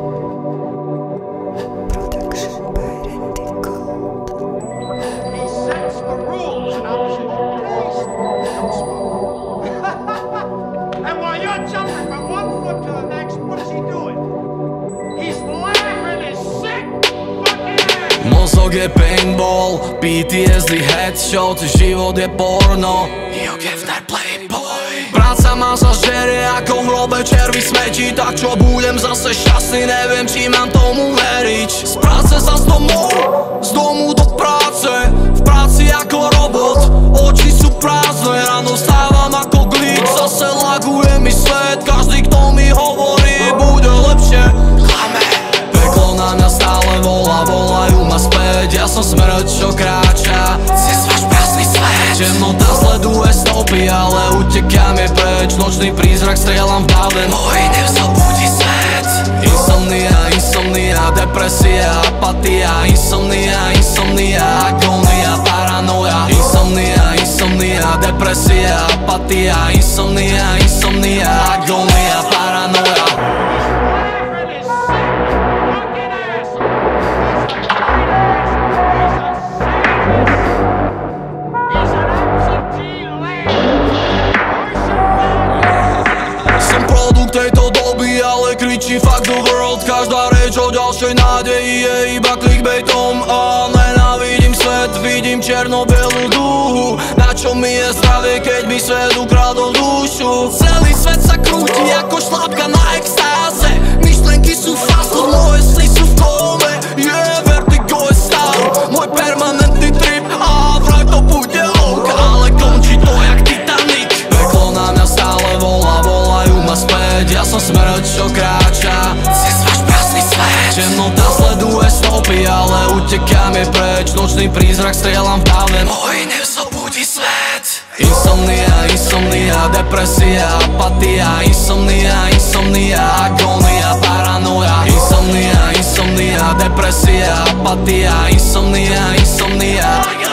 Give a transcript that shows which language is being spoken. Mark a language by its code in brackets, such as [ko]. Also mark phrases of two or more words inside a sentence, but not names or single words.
[en] Production by Randy Gold. He sets the rules in opposition. Please don't smoke. And while you're jumping from one foot to the next, what is he doing? He's laughing his sick fucking ass. [sk] Mozog je paintball, [en] PTSD headshot, [sk] život je porno, [en] you give that playboy. [sk] Práca ma zažerie ako v hrobe červy smetí. Tak čo budem zase šťastný, neviem či mám tomu veriť. Z práce zas domov, z domu do práce. V práci ako robot, oči sú prázdne. Ráno stávam ako glík, zase laguje mi svet. Každý kto mi hovorí, bude lepšie, klame. Peklo na mňa stále volá, volajú ma späť. Ja som smrť, čo kráča cez váš prázdny svet. Temnota sleduje stopy, ale utekám je preč. Nočný prízrak strieľam v dáve, môj nevzobudí svet. Insomnia, insomnia, depresia, apatia. Insomnia, insomnia, agónia, paranoja. Insomnia, insomnia, depresia, apatia. Insomnia, insomnia, agónia, paranoja. Tejto doby, ale kričí [en] fuck the world. [sk] Každá reč o ďalšej nádeji je iba clickbaitom. A nenávidím svet, vidím černo-bielú dúhu. Na čo mi je zdravie, keď mi svet ukradol dušu. Celý svet sa krúti ako šlápka na extáze. Myšlenky sú [en] fast food, [sk] moje sny sú v kóme. Vertigo je stav, môj permanentný trip. A vraj to bude ok, ale končí to jak Titanic. Peklo na mňa stále volá, volajú ma späť. Ja som smrť, čo kráča cez váš prázdny svet. Temnota sleduje stopy, ale utekám je preč. Nočný prízrak strieľam v dáve, môj nevzobudí svet. Insomnia, insomnia, depresia, apatia. Insomnia, insomnia, agónia, paranoja. Insomnia, insomnia, depresia, apatia. Insomnia, insomnia.